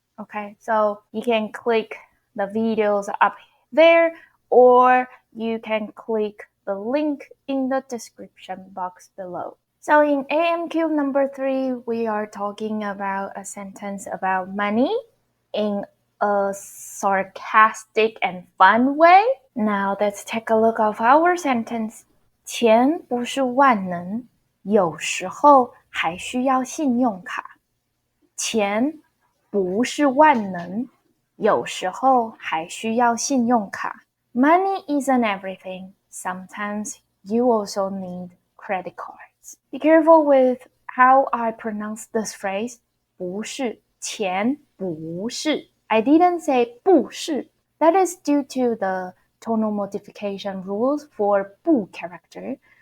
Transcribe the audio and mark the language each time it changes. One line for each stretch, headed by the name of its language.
English: Okay, so you can click the videos up there, or you can click the link in the description box below. So in AMQ number 3, we are talking about a sentence about money in a sarcastic and fun way. Now let's take a look of our sentence.
Chinese: 钱不是万能，有时候还需要信用卡。钱不是万能，有时候还需要信用卡。
English: Money isn't everything. Sometimes you also need credit cards. Be careful with how I pronounce this phrase.
Chinese: 不是，钱不是。
English: I didn't say 不是. That is due to the tonal modification rules for 不 character.